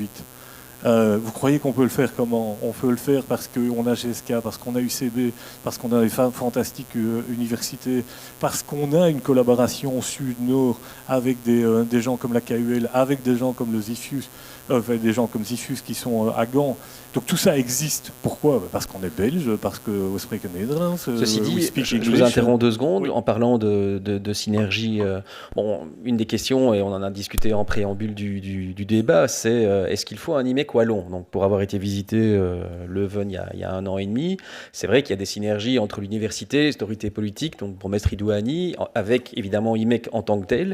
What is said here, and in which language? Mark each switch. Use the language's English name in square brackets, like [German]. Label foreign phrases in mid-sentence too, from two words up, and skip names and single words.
[French] Vous croyez qu'on peut le faire comment? On peut le faire parce qu'on a GSK, parce qu'on a UCB, parce qu'on a des fantastiques universités, parce qu'on a une collaboration sud-nord avec des gens comme la KUL, avec des gens comme le Zifus, des gens comme Zifus qui sont à Gand. Donc tout ça existe. Pourquoi? Parce qu'on est belge, parce que [Dutch] we spreken Nederlands. [French] Ceci dit, je vous interromps 2 secondes. Oui. En parlant de synergie. Une des questions, et on en a discuté en préambule du débat, c'est est-ce qu'il faut un IMEC wallon? Donc pour avoir été visité Leuven il y a 1 an et demi, c'est vrai qu'il y a des synergies entre l'université, les autorités politiques, donc pour Maître Idouani, avec évidemment IMEC en tant que tel.